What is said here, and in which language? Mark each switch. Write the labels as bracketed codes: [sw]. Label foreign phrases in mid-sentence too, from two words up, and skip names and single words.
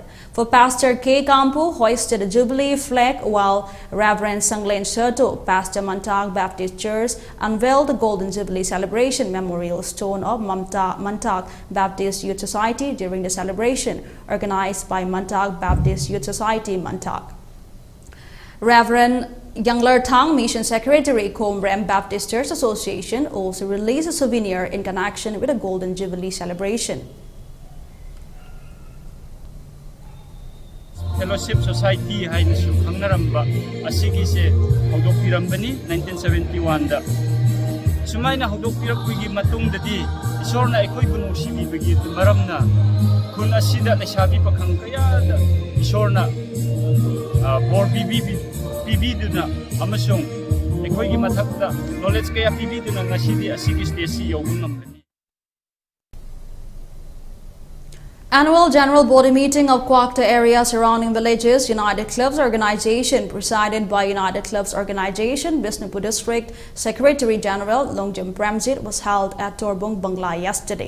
[en] For Pastor K. Kampu hoisted the Jubilee flag, while Reverend Sanglen Sherto, Pastor Mantag Baptist Church, unveiled the Golden Jubilee celebration memorial stone of Mantag Baptist Youth Society during the celebration organized by Mantag Baptist Youth Society, Mantag. Reverend Youngler Tang, Mission Secretary, Comrem Baptist Church Association, also released a souvenir in connection with the Golden Jubilee celebration. [mni] Fellowship Society hainasu khangnaramba asigi se hogdokpirambani 1971 da sumaina hogdokpirapui matung dadi isorna ekoi bunu sibi bagi maramna kun asida lesabi pakhang kaya da isorna bor PB duna amasung ekoi gi mathakda knowledge kaya PB duna ngasidi asigi stage yobun namni. [en] Annual General Body Meeting of Kwakta area surrounding villages United Clubs Organization, presided by United Clubs Organization Bishnupur District Secretary General Longjam Premjit, was held at Torbung, Bangla yesterday.